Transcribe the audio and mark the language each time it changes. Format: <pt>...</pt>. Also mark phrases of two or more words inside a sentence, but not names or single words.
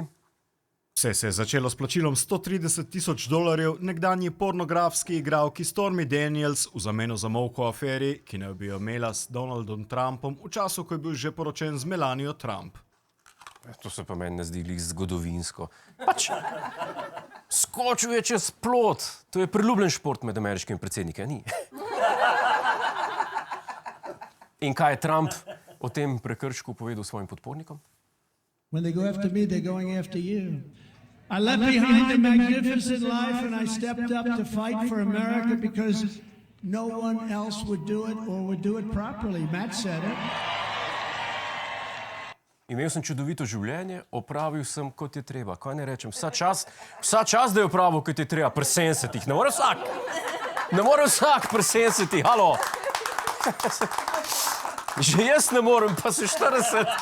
<sl>Vse se je začelo s plačilom $130,000 nekdanji pornografski igralki Stormy Daniels v zameno za molk o aferi, ki naj bi jo imela s Donaldom Trumpom v času, ko je bil že poročen z Melanijo Trump. To se pa meni ne zdi glih zgodovinsko. Pač, skočil je čez plot. To je priljubljen šport med ameriškimi predsedniki, ni? In kaj je Trump o tem prekršku povedal svojim podpornikom?</sl> <en>When they go after me, they're going after you. I left behind a magnificent life and I stepped up to fight for America because no one else would do it or would do it properly. Matt said it.</en> <sl>Imel sem čudovito življenje, opravil sem, kot je treba. Kaj ne rečem? Vsa čas, da je opravil, kot je treba. Pri 70-ih. Ne more vsak. Ne more vsak pri 70-ih. Halo. Že jaz ne morem, pa se 40.</sl>